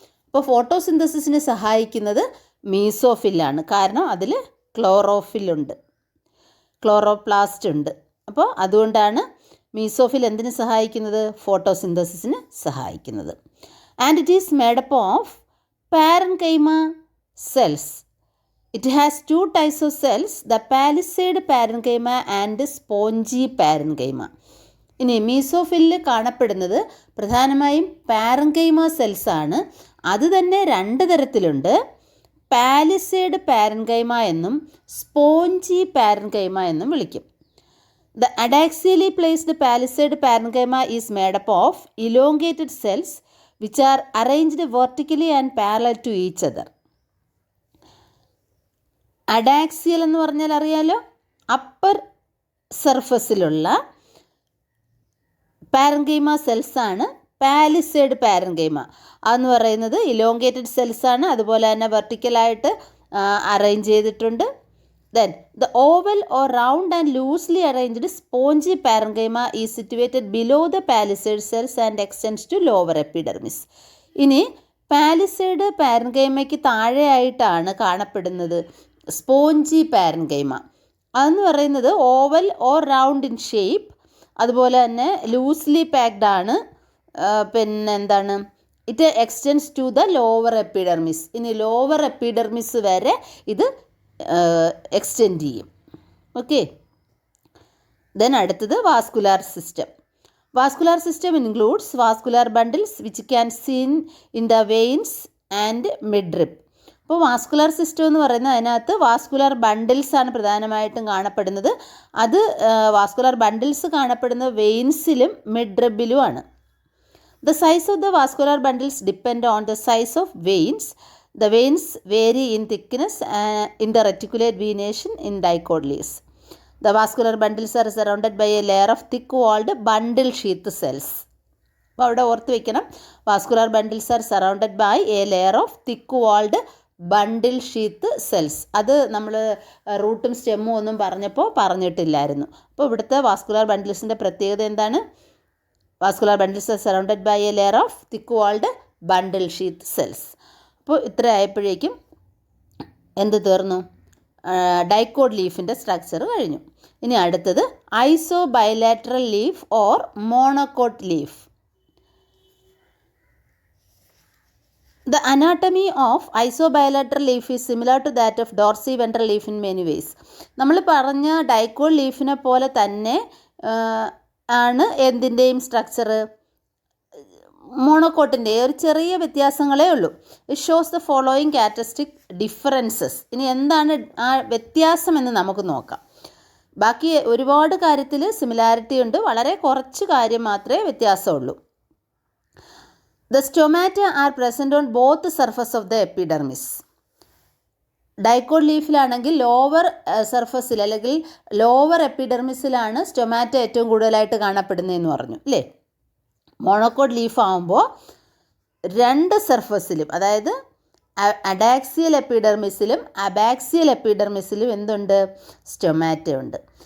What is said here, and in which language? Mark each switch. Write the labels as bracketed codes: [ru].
[ml] അപ്പോൾ ഫോട്ടോസിന്തസിസിന് സഹായിക്കുന്നത് മീസോഫില്ലാണ്, കാരണം അതിൽ ക്ലോറോഫിലുണ്ട്, ക്ലോറോപ്ലാസ്റ്റ് ഉണ്ട്. അപ്പോൾ അതുകൊണ്ടാണ് മീസോഫിൽ എന്തിന് സഹായിക്കുന്നത്? ഫോട്ടോസിന്തസിസിന് സഹായിക്കുന്നത്. [en] And it is made up of parenchyma cells. It has 2 types of cells, the palisade parenchyma and spongy parenchyma. [ml] ഇനി മീസോഫില്ലിൽ കാണപ്പെടുന്നത് പ്രധാനമായും പാരൻകൈമ സെൽസ് ആണ്. അത് തന്നെ 2 തരത്തിലുണ്ട്. പാലിസേഡ് പാരൻകൈമ എന്നും സ്പോഞ്ചി പാരൻകൈമ എന്നും വിളിക്കും. [en] The adaxially placed palisade parenchyma is made up of elongated cells which are arranged vertically and parallel to each other. [ml] അഡാക്സിയൽ എന്ന് പറഞ്ഞാൽ അറിയാലോ, അപ്പർ സർഫസിലുള്ള പാരൻകൈമ സെൽസാണ് പാലിസേഡ് പാരൻകൈമ. അതെന്ന് പറയുന്നത് ഇലോങ്കേറ്റഡ് സെൽസാണ്, അതുപോലെ തന്നെ വെർട്ടിക്കലായിട്ട് അറേഞ്ച് ചെയ്തിട്ടുണ്ട്. [en] Then the oval or round and loosely arranged spongy parenchyma is situated below the palisade cells and extends to lower epidermis. [ml] ഇനി palisade പാരൻകൈമയ്ക്ക് താഴെയായിട്ടാണ് കാണപ്പെടുന്നത് സ്പോഞ്ചി പാരൻകൈമ. അതെന്ന് പറയുന്നത് [en] oval or round in shape, [ml] അതുപോലെ തന്നെ [en] Loosely packed ആണ്. [ml] പിന്നെ എന്താണ്, [en] It extends to the lower epidermis. [ml] ഇനി ലോവർ എപ്പിഡെർമിസ് വരെ ഇത് എക്സ്റ്റെൻഡ് ചെയ്യും. [en] okay, then [ml] അടുത്തത് [en] Vascular system. Vascular system includes vascular bundles which can seen in the veins and midrib. [ml] അപ്പോൾ വാസ്കുലാർ സിസ്റ്റം എന്ന് പറയുന്നത് അതിനകത്ത് വാസ്കുലാർ ബണ്ടിൽസ് ആണ് പ്രധാനമായിട്ടും കാണപ്പെടുന്നത്. അത് വാസ്കുലാർ ബണ്ടിൽസ് കാണപ്പെടുന്നത് വെയിൻസിലും മിഡ്രിബിലുമാണ്. [en] The size of the vascular bundles depend on the size of veins. The veins vary in thickness in the reticulate venation in dicot leaves. The vascular bundles are surrounded by a layer of thick-walled bundle sheath cells. [ml] അപ്പോൾ അവിടെ ഓർത്ത് വയ്ക്കണം, [en] Vascular bundles are surrounded by a layer of thick-walled bundle sheath cells. [ml] അത് നമ്മൾ റൂട്ടും സ്റ്റെമ്മും ഒന്നും പറഞ്ഞിട്ടില്ലായിരുന്നു. അപ്പോൾ ഇവിടുത്തെ വാസ്കുലാർ ബണ്ടിൽസിൻ്റെ പ്രത്യേകത എന്താണ്? [en] Vascular bundles are surrounded by a layer of thick walled bundle sheath cells. [ml] അപ്പോൾ ഇത്ര ആയപ്പോഴേക്കും എന്ത് തീർന്നു? ഡൈക്കോട്ട് ലീഫിൻ്റെ സ്ട്രക്ചർ കഴിഞ്ഞു. ഇനി അടുത്തത് ഐസോ bilateral leaf or monocot leaf. [en] The anatomy of isobilateral leaf is similar to that of dorsiventral leaf in many ways. [ml] നമ്മൾ പറഞ്ഞ ഡൈക്കോട്ട് ലീഫിനെ പോലെ തന്നെ ആണ് എന്തിൻ്റെയും സ്ട്രക്ചർ, മോണോകോട്ടിൻ്റെ ഒരു ചെറിയ വ്യത്യാസങ്ങളേ ഉള്ളൂ. [en] It shows the following characteristic differences. [ml] ഇനി എന്താണ് ആ വ്യത്യാസം എന്ന് നമുക്ക് നോക്കാം. ബാക്കി ഒരുപാട് കാര്യത്തിൽ സിമിലാരിറ്റി ഉണ്ട്, വളരെ കുറച്ച് കാര്യം മാത്രമേ വ്യത്യാസമുള്ളൂ. [en] The stomata are present on both surface of the epidermis. [ml] Dicot ലീഫിലാണെങ്കിൽ lower സർഫസിൽ അല്ലെങ്കിൽ ലോവർ എപ്പിഡെർമിസിലാണ് സ്റ്റൊമാറ്റ ഏറ്റവും കൂടുതലായിട്ട് കാണപ്പെടുന്നതെന്ന് പറഞ്ഞു അല്ലേ. മോണോകോട്ട് ലീഫ് ആകുമ്പോൾ രണ്ട് സർഫസിലും, അതായത് അഡാക്സിയൽ എപ്പിഡെർമിസിലും അബാക്സിയൽ എപ്പിഡെർമിസിലും എന്തുണ്ട്? സ്റ്റൊമാറ്റ ഉണ്ട്.